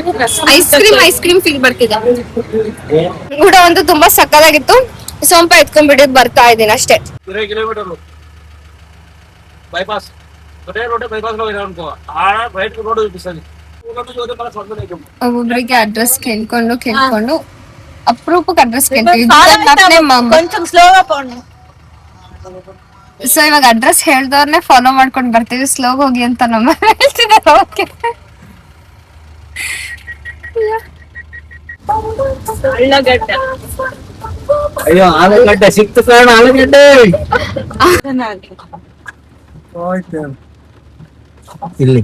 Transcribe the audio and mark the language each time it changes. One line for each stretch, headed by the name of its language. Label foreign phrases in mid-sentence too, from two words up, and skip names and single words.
English: ice cream feel
Kannada: ಬರ್ತಿದೆ. ಊಟ ಅಂತೂ ತುಂಬಾ ಸಕ್ಕತ್ತಾಗಿತ್ತು. ಸೊಂಪ ಎತ್ಕೊಂಡ್ಬಿಟ್ಟು ಬರ್ತಾ ಇದ್ದೀನಿ ಅಷ್ಟೇ.
English: 20 kilometer bypass road bypass right road ಬಿಸಲಿ
Kannada: ಒಬ್ಬೊಬ್ರಿಗೆ ಅಡ್ರೆಸ್ ಕೇಳ್ಕೊಂಡು ಅಪರೂಪಕ್ಕೆ ಅಡ್ರೆಸ್ ಕೇಳ್ತೀವಿ.
Telugu: కొంచెం స్లోగా పోండి.
Kannada: ಸೊ ಇವಾಗ ಅಡ್ರೆಸ್ ಹೇಳ್ದವ್ರನ್ನೇ ಫಾಲೋ ಮಾಡ್ಕೊಂಡ್ ಬರ್ತೀವಿ. ಸ್ಲೋಗ್ ಹೋಗಿ ಅಂತ ನಮ್ಮ ಹೇಳ್ತಿದ್ದಾರೆ. ಓಕೆ ಅಳ್ಳಗಡ್ಡೆ ಅಯ್ಯೋ ಆಲೂಗಡ್ಡೆ ಸಿಕ್ತು ಕಾರಣ ಆಲೂಗಡ್ಡೆ ಇಲ್ಲಿ